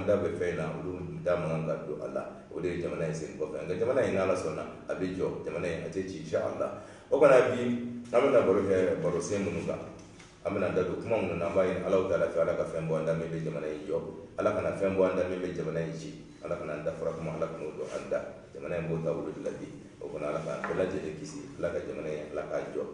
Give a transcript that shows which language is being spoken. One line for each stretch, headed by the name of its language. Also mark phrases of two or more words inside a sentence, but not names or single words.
Bambara: da bɛ fɛn in na olu da man kan ka don a la o de ye jamana in sen kɔfɛ nka jamana in n'ala sɔnna a bɛ jɔ jamana in a tɛ ci
Arabic: إن شاء الله
Bambara: o kana bi an bɛna baro kɛ baro sen minnu kan an bɛna da don kuma minnu na an b'a ɲini Alahu Taala fɛ ala ka fɛn bɔ an da min bɛ jamana in jɔ ala kana fɛn bɔ an da min bɛ jamana in ci ala kana an da fara kuma ala kana o don an da jamana in b'o taabolo de la bi o kɔnɔ ala ka bɛɛ lajɛlen kisi ala ka jamana in ala k'a jɔ.